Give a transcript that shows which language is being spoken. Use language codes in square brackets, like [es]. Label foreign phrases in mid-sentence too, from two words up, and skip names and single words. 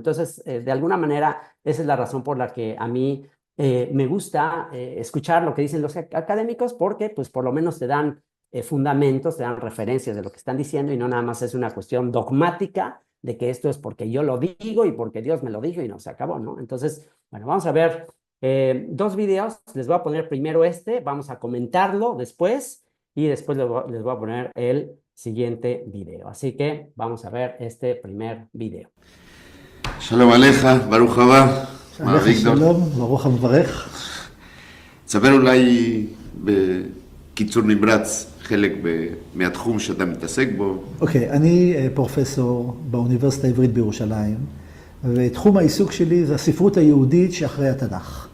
[es] Entonces, de alguna manera, esa es la razón por la que a mí me gusta escuchar lo que dicen los académicos, porque pues por lo menos te dan fundamentos, te dan referencias de lo que están diciendo y no nada más es una cuestión dogmática de que esto es porque yo lo digo y porque Dios me lo dijo y no se acabó, ¿no? Entonces, bueno, vamos a ver dos videos. Les voy a poner primero vamos a comentarlo después y después les voy a poner el siguiente video. Así que vamos a ver este primer video. [he] שלום עליך, ברוך הבא, מר אביגדור. שלום, ברוך המברך. תספר אולי בקיצור נמרץ חלק מהתחום שאתה מתעסק בו. אוקיי, אני פרופסור באוניברסיטה העברית בירושלים, ותחום העיסוק שלי זה הספרות היהודית שאחרי התנ"ך.